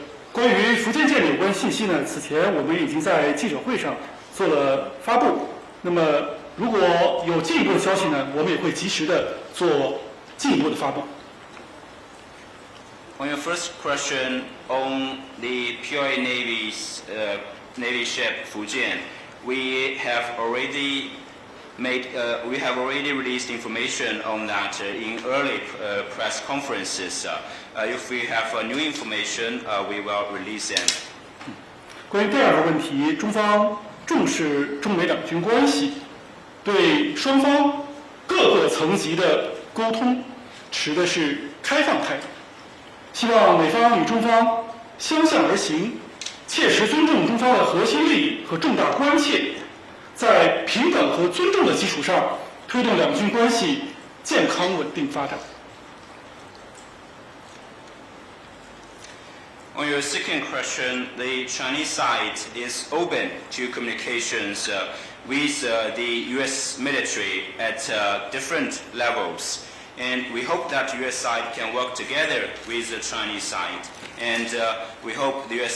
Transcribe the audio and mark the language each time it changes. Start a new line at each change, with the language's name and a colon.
Chinese: 关于福建舰的有关信息呢，此前我们已经在记者会上做了发布。那么，如果有进一步的消息呢，我们也会及时的做进一步的发布。
English: On your first question on the PLA Navy's Navy ship Fujian, we have already released information on that in early press conferences. If we have new information, we will release them.
Chinese: 关于第2个问题，中方重视中美两军关系，对双方各个层级的沟通持的是开放态度，希望美方与中方相向而行，切实尊重中方的核心利益和重大关切。在平等和尊重的基础上，推动两军关系健康稳定发展。
English: On your second question, the Chinese side is open to communications with the U.S. military at different levels. And we hope that the U.S. side can work together with the Chinese side. And we hope the U.S.